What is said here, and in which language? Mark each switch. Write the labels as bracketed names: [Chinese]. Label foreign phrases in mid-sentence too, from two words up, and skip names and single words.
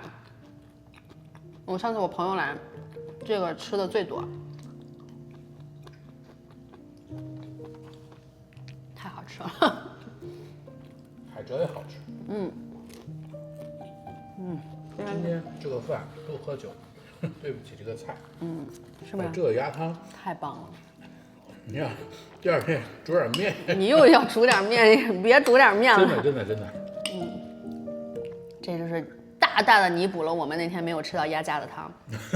[Chinese] 上次我朋友來，這個吃的最多，太好吃了。海蜇也好吃。今天这個飯都喝酒，對不起這個菜。是吧？這個鴨湯太棒了。你看，第二天煮點麵。你又要煮點麵，別煮點麵了。真的。這就是大大的彌補了我們那天沒有吃到鴨架的湯。